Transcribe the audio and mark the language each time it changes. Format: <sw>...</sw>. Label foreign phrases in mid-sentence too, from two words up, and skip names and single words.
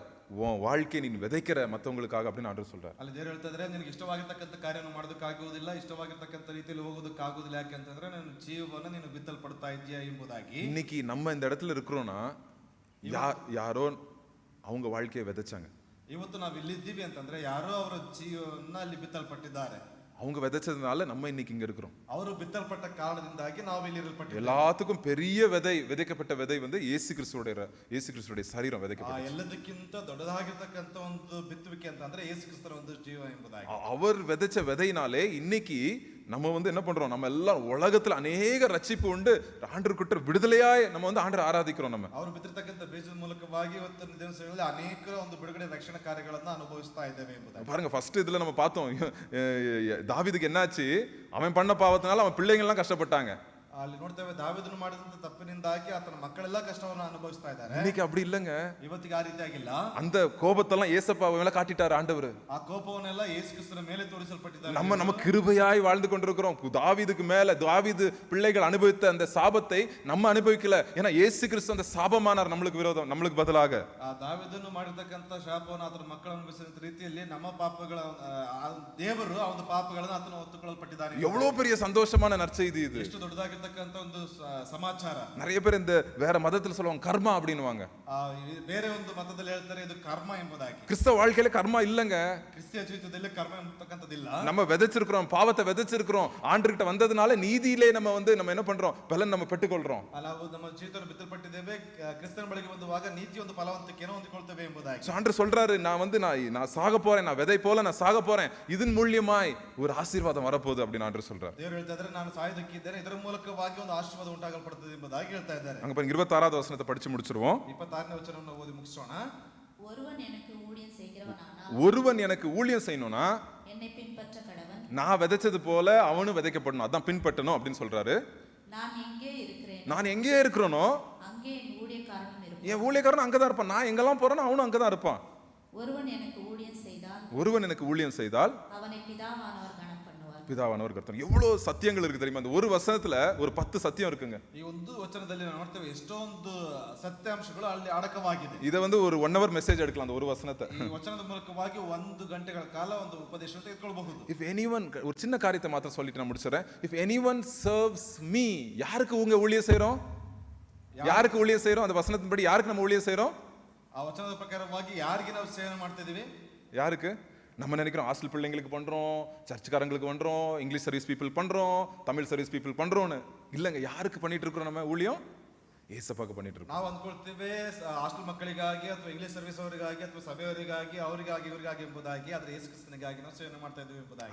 <ta>உன் வாழ்க்கையை நீ விதைக்கிற மற்றவங்களுக்காக அப்படின்னு ஆண்டவர் சொல்றாரு.</ta> <kn>ಅಲ್ಲಿ ದೇವರು ಹೇಳ್ತಿದ್ರೆ ನಿನಗೆ ಇಷ್ಟವಾಗಿರ್ತಕ್ಕಂಥ ಕಾರ್ಯವನ್ನು ಮಾಡೋದಕ್ಕಾಗುವುದಿಲ್ಲ, ಇಷ್ಟವಾಗಿರ್ತಕ್ಕಂಥ ರೀತಿಯಲ್ಲಿ ಹೋಗೋದಕ್ಕಾಗುವುದಿಲ್ಲ. ಯಾಕೆಂತಂದ್ರೆ ನನ್ನ ಜೀವವನ್ನು ನೀನು ಬಿತ್ತಲ್ಪಡ್ತಾ ಇದೆಯಾ ಎಂಬುದಾಗಿ.</kn> <ta>இன்னைக்கு நம்ம இந்த இடத்துல இருக்கிறோம்னா யாரோ அவங்க வாழ்க்கையை விதைச்சாங்க.</ta> <kn>ಇವತ್ತು ನಾವು ಇಲ್ಲಿದ್ದೀವಿ ಅಂತಂದ್ರೆ ಯಾರೋ ಅವರ ಜೀವನ ಅಲ್ಲಿ ಬಿತ್ತಲ್ಪಟ್ಟಿದ್ದಾರೆ.</kn> <ta>அவங்க விதைச்சதுனால நம்ம இன்னைக்கு இங்க இருக்கிறோம்.</ta> <kn>ಅವರು ಬಿತ್ತಲ್ಪಟ್ಟ ಕಾರಣದಿಂದಾಗಿ ನಾವು ಇಲ್ಲಿ ಇರಲ್ಪಟ್ಟಿದ್ದೇವೆ.</kn> <ta>எல்லாத்துக்கும் பெரிய விதைக்கப்பட்ட விதை வந்து இயேசு கிறிஸ்துவோட சரீரம் விதைக்கப்பட்டது.</ta> <kn>ಎಲ್ಲದಕ್ಕಿಂತ ದೊಡ್ಡದಾಗಿರ್ತಕ್ಕಂಥ ಒಂದು ಬಿತ್ತುವಿಕೆ ಅಂತಂದ್ರೆ ಯೇಸು ಕ್ರಿಸ್ತನ ಒಂದು ಜೀವ ಎಂಬುದಾಗಿ.</kn> <ta>அவர் விதைச்ச விதையினாலே இன்னைக்கு நம்ம வந்து என்ன பண்றோம்? நம்ம எல்லாம் உலகத்துல அநேக ரட்சிப்பு உண்டு, ஆண்டவர்கிட்ட விடுதலையாய் நம்ம வந்து ஆண்டவரை ஆராதிக்கிறோம். நம்ம</ta> <kn>ಅವರು ಬಿತ್ತಿರ್ತಕ್ಕಂಥ ಬೀಜದ ಮೂಲಕವಾಗಿ ಇವತ್ತಿನ ದಿವಸಗಳಲ್ಲಿ ಅನೇಕರ ಒಂದು ಬಿಡುಗಡೆ ರಕ್ಷಣಾ ಕಾರ್ಯಗಳನ್ನು ಅನುಭವಿಸ್ತಾ ಇದ್ದೇವೆ ಎಂಬುದಾಗಿ.</kn> <ta>பாருங்க, ஃபர்ஸ்ட் இதுல நம்ம பார்த்தோம் தாவீதுக்கு என்னாச்சு? அவன் பண்ண பாவத்தினால அவன் பிள்ளைங்க எல்லாம் கஷ்டப்பட்டாங்க.</ta> <kn>ಅಲ್ಲಿ ನೋಡ್ತೇವೆ ದಾವೀದನು ಮಾಡಿದಂತ ತಪ್ಪಿನಿಂದಾಗಿ ಆತನ ಮಕ್ಕಳೆಲ್ಲ ಕಷ್ಟವನ್ನು ಅನುಭವಿಸ್ತಾ ಇದ್ದಾರೆ.</kn> <ta>இன்னைக்கு அப்படி இல்லங்க.</ta> <kn>ಇವತ್ತಿಗೆ ಆ ರೀತಿ ಆಗಿಲ್ಲ.</kn> <ta>அந்த கோபத்தெல்லாம் ஏசப்பா மேல காட்டிட்டாரு ஆண்டவர்.</ta> <kn>ಆ ಕೋಪವನ್ನೆಲ್ಲ ಯೇಸು ಕ್ರಿಸ್ತನ ಮೇಲೆ ತೋರಿಸಲ್ಪಟ್ಟಿದ್ದಾರೆ.</kn> <ta>நம்ம கிருபையாய் வாழ்ந்து கொண்டிருக்கிறோம். தாவீதுக்கு மேல தாவீது பிள்ளைகள் அனுபவித்த அந்த சாபத்தை நம்ம அனுபவிக்கல. ஏன்னா இயேசு கிறிஸ்து அந்த சாபமானார் நம்மளுக்கு விரோதம், நம்மளுக்கு பதிலாக.</ta> <kn>ಆ ದಾವೀದನು ಮಾಡಿರ್ತಕ್ಕಂಥ ಶಾಪವನ್ನು ಆತನ ಮಕ್ಕಳು ಅನುಭವಿಸಿದ ರೀತಿಯಲ್ಲಿ ನಮ್ಮ ಪಾಪಗಳ ದೇವರು ಆ ಒಂದು ಪಾಪಗಳನ್ನು ಆತನ ಹೊತ್ತುಕೊಳ್ಳಲ್ಪಟ್ಟಿದ್ದಾನೆ.</kn> <ta>எவ்வளவு பெரிய சந்தோஷமான நற்செய்தி இது.</ta> <kn>ಎಷ್ಟು ದೊಡ್ಡದಾಗಿರ್ತಕ್ಕಂಥ ಇರ್ತಕ್ಕಂಥ ಒಂದು ಸಮಾಚಾರ.</kn> <ta>நிறைய பேர் இந்த வேற மதத்துல சொல்லுவாங்க கர்மா அப்படின்னுவாங்க.</ta> <kn>ಬೇರೆ ಒಂದು ಮತದಲ್ಲಿ ಹೇಳ್ತಾರೆ ಇದು ಕರ್ಮ ಎಂಬುದಾಗಿ.</kn> <ta>கிறிஸ்தவ வாழ்க்கையில கர்மா இல்லங்க.</ta> <kn>ಕ್ರಿಸ್ತಿಯ ಜೀವಿತದಲ್ಲಿ ಕರ್ಮ ಎಂಬತಕ್ಕಂಥದ್ದಿಲ್ಲ.</kn> <ta>நம்ம விதைச்சிருக்கிறோம், பாவத்தை விதைச்சிருக்கிறோம், ஆண்டுகிட்ட வந்ததுனால நீதியிலே நம்ம என்ன பண்றோம், பலன் நம்ம பெற்றுக்கொள்றோம்.</ta> <kn>ನಾವು ನಮ್ಮ ಜೀವಿತವನ್ನು ಬಿತ್ತಲ್ಪಟ್ಟಿದ್ದೇವೆ, ಕ್ರಿಸ್ತನ ಬಳಿಗೆ ಬಂದುವಾಗ ನೀತಿ ಒಂದು ಫಲವಂತಿಕೆಯನ್ನು ಹೊಂದಿಕೊಳ್ತೇವೆ ಎಂಬುದಾಗಿ.</kn> <ta>ஆண்டவர் சொல்றாரு, நான் சாக போறேன், நான் விதை போல நான் சாக போறேன், இதன் மூலியமாய் ஒரு ஆசீர்வாதம் வரப்போகுது அப்படின்னு ஆண்டவர் சொல்றாரு.</ta> <kn>ದೇವರು ಹೇಳ್ತಾ ಇದ್ದಾರೆ, ನಾನು ಸಾಯುವುದಕ್ಕಿದ್ದೇನೆ, ಇದರ ಮೂಲಕವಾಗಿ ಒಂದು ಆಶೀರ್ವಾದ ಉಂಟಾಗಲ್ಪಡುತ್ತದೆ ಎಂಬುದಾಗಿ ಹೇಳ್ತಾ ಇದ್ದಾರೆ.</kn> <ta>அங்க பாருங்க 26வது வசனத்தை படிச்சு முடிச்சிருவோம்.</ta> <kn>26ನೇ ವಚನವನ್ನು ಓದಿ ಮುಗಿಸೋಣ.</kn> <ta>ஒருவன் எனக்கு ஊழியம் செய்கிறவனானால் ஒருவன் எனக்கு ஊழியம் செய்யணும்னா என்னை பின்பற்ற கடவன். நான் விதைச்சது போல அவனும் விதைக்கப்படணும், அதான் பின்பற்றணும் அப்படின்னு சொல்றாரு. நான் எங்கே இருக்கிறேன் நான் எங்கே இருக்கிறேனோ அங்கே என் ஊழியக்காரனும் இருப்பான். என் ஊழியக்காரன் அங்கதான் இருப்பான். நான் எங்கெல்லாம் போறேனோ அவனும் அங்கதான் இருப்பான். ஒருவன் எனக்கு ஊழியம் செய்தால் ஒருவன் எனக்கு ஊழியம் செய்தால் அவனை பிதாவானவர் கனம் பண்ணுவார். பிதாவானவர் கர்த்தர். எவ்வளவு சத்தியங்கள் இருக்கு தெரியுமா? அந்த ஒரு வசனத்துல ஒரு 10 சத்தியம் இருக்குங்க.</ta> <kn>ಈ ಒಂದು ವಚನದಲ್ಲಿ ನಾವು ನೋಡ್ತೇವೆ ಎಷ್ಟೊಂದು ಸತ್ಯಾಂಶಗಳು ಅಲ್ಲಿ ಅಡಕವಾಗಿದೆ.</kn> <ta>இதை ஒரு 1 hour மெசேஜ் எடுக்கலாம் அந்த ஒரு வசனத்தை.</ta> <kn>ಈ ವಚನದ ಮೂಲಕವಾಗಿ 1 ಗಂಟೆಗಳ ಕಾಲ ಒಂದು ಉಪದೇಶ ತೆಗೆದುಕೊಳ್ಳಬಹುದು.</kn> <en>if anyone,</en> <ta>ஒரு சின்ன காரியத்தை மாத்திரம் சொல்லிட்டு நான் முடிச்சிடுறேன்.</ta> <en>if anyone serves me,</en> <ta>யாருக்கு ஊழியம் செய்றோம்? யாருக்கு ஊழியம் செய்றோம்? அந்த வசனத்தின்படி யாருக்கு நம்ம ஊழியம் செய்றோம்?</ta> <kn>ಆ ವಚನದ ಪ್ರಕಾರವಾಗಿ ಯಾರಿಗೆ ನಾವು ಸೇವೆ ಮಾಡ್ತಾ ಇದೀವಿ?</kn> <ta>யாருக்கு? நம்ம நினைக்கிறோம் ஹாஸ்டல் பிள்ளைங்களுக்கு பண்றோம், சர்ச்சுக்காரங்களுக்கு பண்றோம்,</ta> <en>English service people</en> <ta>பண்றோம், தமிழ்</ta> <en>service people</en> <ta>பண்றோம்னு. இல்லங்க, யாருக்கு பண்ணிட்டு இருக்கிறோம் நம்ம ஊழியம்? ஏசப்பாக்கு பண்ணிட்டு இருக்கோம்.</ta> <kn>ನಾವು ಅಂದ್ಕೊಳ್ತೇವೆ ಹಾಸ್ಟೆಲ್ ಮಕ್ಕಳಿಗಾಗಿ ಅಥವಾ</kn> <en>English service</en> <kn>ಅವರಿಗಾಗಿ ಅಥವಾ ಸಭೆಯವರಿಗಾಗಿ ಅವರಿಗಾಗಿ ಇವರಿಗಾಗಿ ಎಂಬುದಾಗಿ, ಆದರೆ ಯೇಸು ಕ್ರಿಸ್ತನಿಗಾಗಿ ನಾವು ಸೇವೆ ಮಾಡ್ತಾ ಇದ್ದೀವಿ ಎಂಬುದಾಗಿ.</kn>